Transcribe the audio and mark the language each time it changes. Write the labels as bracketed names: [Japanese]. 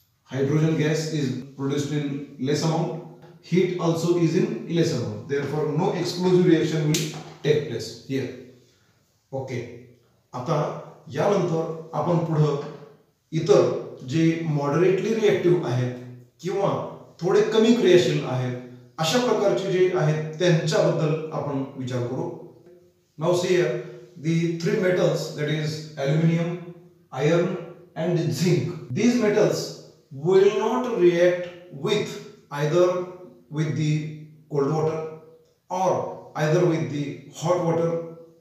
[English] Hydrogen gas is produced in less amount. Heat also is in less amount. Therefore, no explosive reaction will take place here. Okay. [Marathi] आता यानंतर आपण पुढे इतर जे moderately reactive आहेत किंवा थोडे कमी क्रियाशील आहेत अशा प्रकारचे जे आहेत त्यांच्याबद्दल आपण विचार करू. [English] Now see here the three metals, that is aluminum, iron and zinc. These metals will not react with either with the cold water or either with the hot water.